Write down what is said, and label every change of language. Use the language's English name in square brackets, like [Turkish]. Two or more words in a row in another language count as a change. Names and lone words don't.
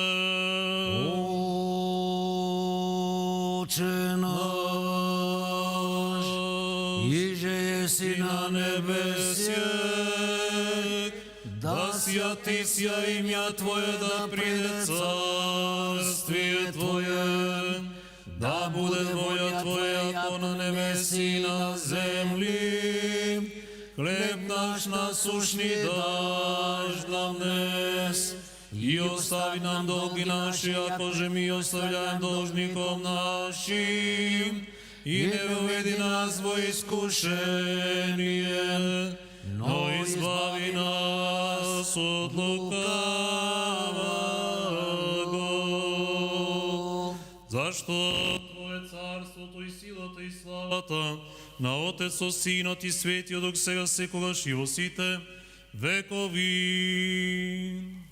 [Church Slavic] Отче наш, иже еси на небесе, да святи ся имја Твое, да приде царствие Твое, да буде воља Твоја како на небеси и на земли. Хлеб наш насушни даш нам днес, и остави нам долги наши, ако же ми оставляем должником нашим, и не введи нас во искушение, но избави нас од лукаваго. [Macedonian] Зашто Твое царството и силата и славата на Отец со Синот и Светиот Дух сега секогаш и во сите векови.